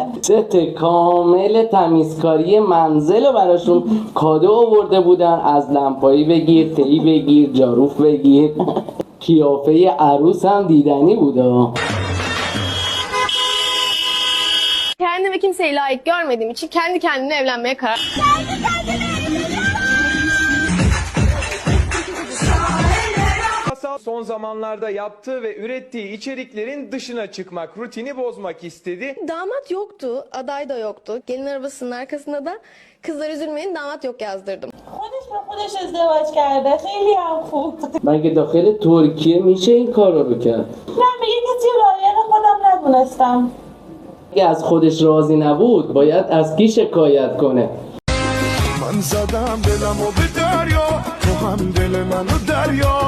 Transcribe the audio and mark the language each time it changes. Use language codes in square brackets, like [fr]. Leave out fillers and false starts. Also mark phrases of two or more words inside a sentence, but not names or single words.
[fa] ست کامل تمیزکاری منزل رو براشون کادو آورده بودن. از لمپایی بگیر، تی بگیر، جاروف بگیر. قیافه عروس هم دیدنی بوده. [tr] Kendime kimseyi layık görmediğim için kendi kendine evlenmeye karar Son zamanlarda yaptığı ve ürettiği içeriklerin dışına çıkmak, rutini bozmak istedi. Damat yoktu, aday da yoktu. Gelin arabasının arkasında da kızlar üzülmeyin damat yok yazdırdım. [fa] خودش به خودش ازدواج کرده. خیلی هم خوب. مگه داخل ترکیه میشه این کارا رو کرد؟ نه میگه کسی لایق خودم ندونستم. اگه از خودش راضی نبود باید از کی شکایت کنه؟ من زدم دلمو به دریا، تو هم دل منو دریاب.